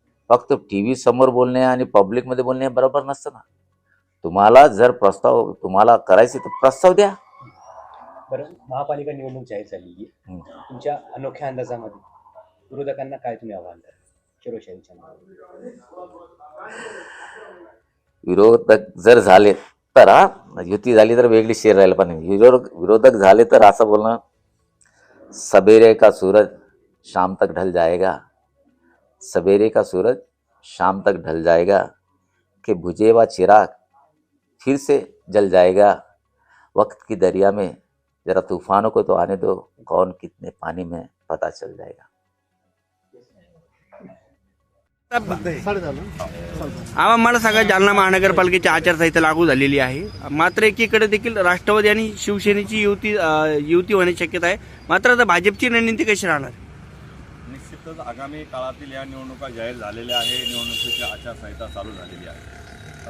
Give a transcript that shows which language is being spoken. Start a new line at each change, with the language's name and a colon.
Marathi: फक्त T V समोर बोलणे आणि पब्लिकमध्ये बोलणे बरोबर नसतं ना. तुम्हाला जर प्रस्ताव तुम्हाला करायचे तर प्रस्ताव द्या. बरं, महापालिका निवडणूक जाहीर झालेली आहे. तुमच्या अनोख्या अंदाजामध्ये विरोधकांना काय तुम्ही आव्हान द्याल शिरोशाहीच्या नावावर? विरोधक जर झाले तर युती झाली तर वेगळी शेर राहील, पण विरोधक झाले तर असं बोलणं,
Hindi: सवेरे का सूरज शाम तक ढल जाएगा, सवेरे का सूरज शाम तक ढल जाएगा, कि बुझे हुआ चिराग फिर से जल जाएगा, वक्त की दरिया में जरा तूफानों को तो आने दो, कौन कितने पानी में पता चल जाएगा.
Marathi: मला सांगा, जालना महानगरपालिकेची आचारसंहिता लागू झालेली आहे. मात्र एकीकडे देखील राष्ट्रवादी आणि शिवसेनेची युती होण्याची शक्यता आहे. मात्र आता भाजपची रणनीती कशी राहणार? निश्चितच आगामी काळातील या निवडणुका जाहीर झालेल्या आहे, निवडणुकीची आचारसंहिता चालू झालेली आहे.